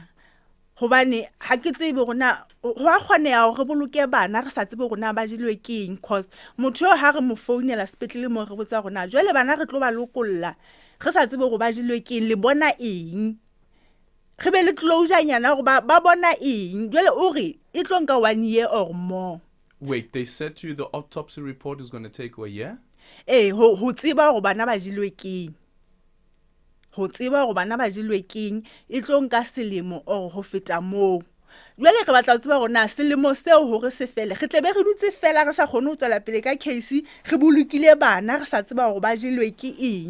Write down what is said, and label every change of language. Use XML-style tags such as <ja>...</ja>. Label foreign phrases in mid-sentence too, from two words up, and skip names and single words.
<st>Hobane ha ke tsebe rona ho a kgoneha hore re boloke bana re sa tsebe rona ba jilwe keng, cause motho yo ha re mo founela sepetlele mo re botsa rona jwale bana re tlo ba lokolla re sa tsebe gore ba jilwe keng, le bona eng, re be le closure nyana gore ba bona eng. Jwale o re e tlo nka</st> <en>1 year or more. Wait, they said to you the autopsy report is going to take a year?</en> <st>Ho tseba gore bana ba jilwe keng, ho tseba gore bana ba jilwe keng e tlo nka selemo or ho feta moo. Jwale re batla ho tseba gore na selemo seo hore se fele re tlebe re dutse fela re sa kgone ho tswela pele ka case re bolokile bana re sa tseba gore ba jilwe ke eng.</st>